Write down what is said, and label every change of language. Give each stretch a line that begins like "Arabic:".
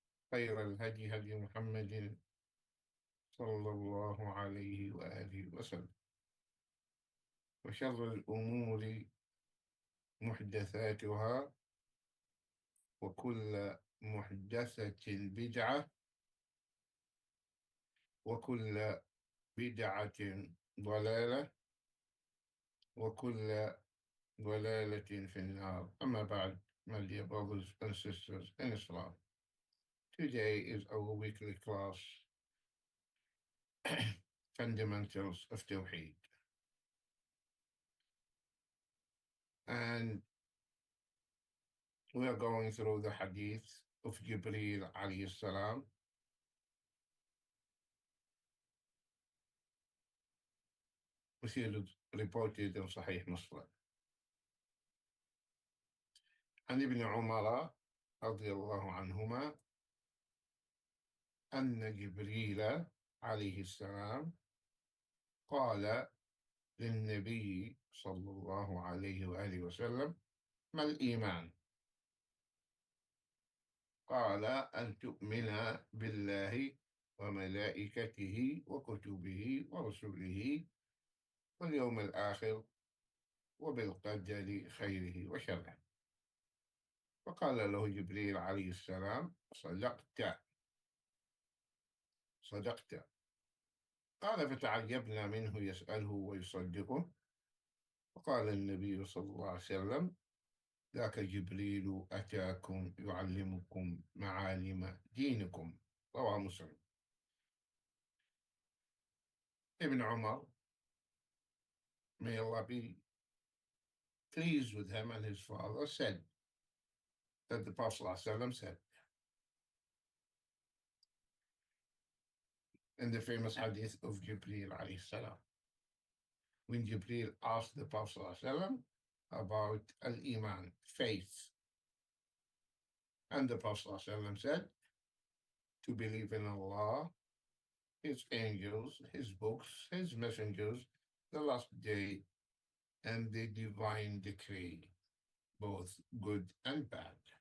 Arabic: خير الهدي هدي محمد صلى الله عليه وآله وسلم، وشر الأمور محدثاتها، وكل محدثة بدعة، وكل بدعة ضلالة، وكل ضلالة في النار. أما بعد,
English: my dear brothers and sisters in Islam, today is our weekly class, Fundamentals of Tawheed. And we are going through the hadith of Jibreel alayhi salam, which is reported in Sahih Muslim.
Arabic: عن ابن عمر رضي الله عنهما أن جبريل عليه السلام قال للنبي صلى الله عليه وآله وسلم: ما الإيمان؟ قال: أن تؤمن بالله وملائكته وكتبه ورسله واليوم الآخر وبالقدر خيره وشره. فقال له جبريل عليه السلام: صدقت. قال: فتعجبنا منه يسأله ويصدقه. فقال النبي صلى الله عليه وسلم: ذاك جبريل أتاكم يعلمكم معالم دينكم. رواه مسلم.
English: Ibn Umar, may Allah be pleased with him and his father, said that the Prophet ﷺ said in the famous hadith of Jibreel alayhi salam, when Jibreel asked the Prophet ﷺ about al-Iman, faith, and the Prophet ﷺ said, to believe in Allah, His angels, His books, His messengers, the last day, and the divine decree, both good and bad.